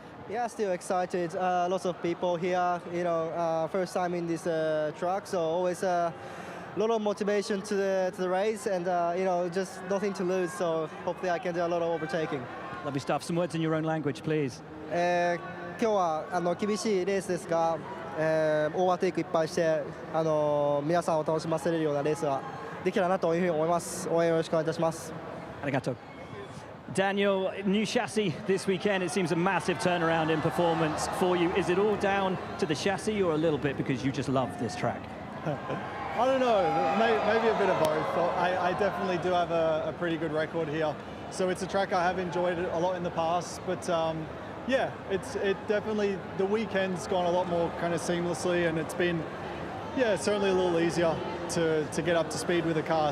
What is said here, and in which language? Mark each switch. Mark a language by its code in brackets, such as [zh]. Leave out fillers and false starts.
[en] Yeah, still excited. Lots of people here, you know, first time in this track, so always a lot of motivation to the race, and you know, just nothing to lose, so hopefully I can do a lot of overtaking. Lovely stuff. Some words in your own language, please. [ja] 今日は厳しいレースですが、オーバーテイクいっぱいして皆さんを楽しませれるようなレースができたらなというふうに思います。応援よろしくお願いいたします。 [en] Arigato. Daniel, new chassis this weekend. It seems a massive turnaround in performance for you. Is it all down to the chassis, or a little bit because you just love this track? I don't know, maybe a bit of both. I definitely do have a pretty good record here. So it's a track I have enjoyed a lot in the past, but yeah, it definitely, the weekend's gone a lot more kind of seamlessly, and it's been, yeah, certainly a little easier to get up to speed with the car.